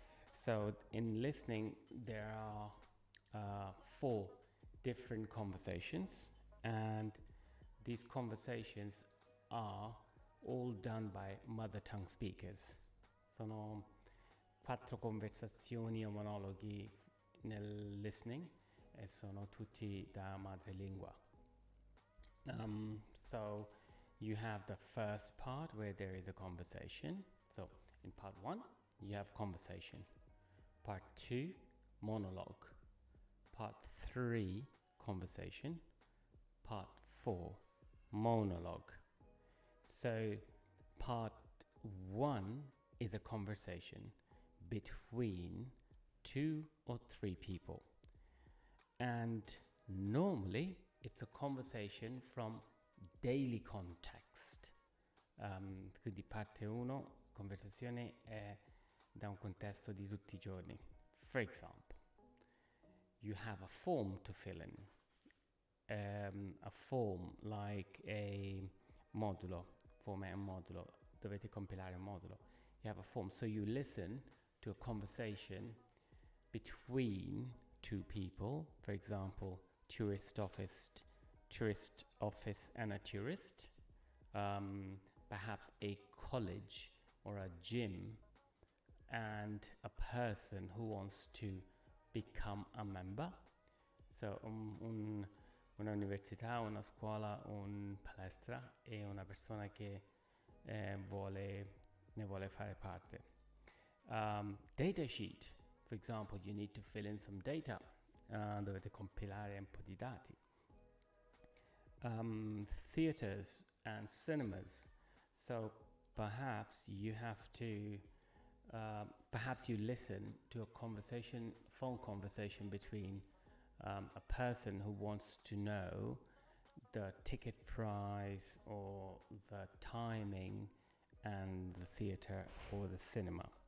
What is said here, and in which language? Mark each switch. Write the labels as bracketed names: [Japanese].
[English] So in listening there are 4 different conversations, and these conversations are all done by mother tongue speakers. [Italian] Sono 4 conversazioni o monologhi nel listening e sono tutti da madrelingua. [English] So you have the first part where there is a conversation. So in part 1 you have conversation. Part 2 monologue. Part 3 conversation. Part 4 monologue. So part 1 is a conversation between 2 or 3 people, and normally it's a conversation from daily context. [Italian] Quindi parte 1, conversazione è da un contesto di tutti i giorni. [English] For example, you have a form to fill in, a form like a modulo. [Italian] Form è un modulo, dovete compilare un modulo. [English] You have a form, so you listen to a conversation between 2 people. For example, tourist office and a tourist. Perhaps a college or a gym and a person who wants to become a member. [Italian] So un'università, una scuola, un palestra e una persona che ne vuole fare parte. [English] Data sheet, for example, you need to fill in some data. [Italian] Dovete compilare un po' di dati. [English] Theaters and cinemas. So perhaps you listen to a phone conversation between a person who wants to know the ticket price or the timing and the theater or the cinema.